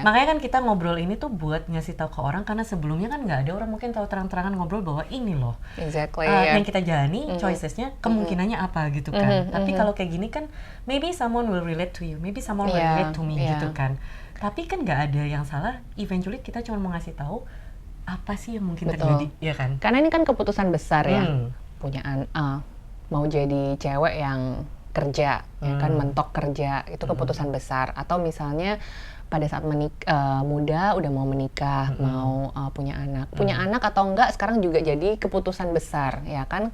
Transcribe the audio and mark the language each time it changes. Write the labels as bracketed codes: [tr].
[id] Makanya kan kita ngobrol ini tuh buat ngasih tahu ke orang, karena sebelumnya kan nggak ada orang mungkin tahu terang-terangan ngobrol bahwa ini loh yang kita jalani, choicesnya kemungkinannya apa gitu kan. Tapi kalau kayak gini kan [en] maybe someone will relate to you, maybe someone will relate to me [id] gitu kan. Tapi kan nggak ada yang salah, eventually kita cuma mau ngasih tahu apa sih yang mungkin terjadi, ya kan? Karena ini kan keputusan besar ya. Punya mau jadi cewek yang kerja, ya kan, mentok kerja, itu keputusan besar. Atau misalnya pada saat muda udah mau menikah, mau punya anak atau enggak, sekarang juga jadi keputusan besar, ya kan.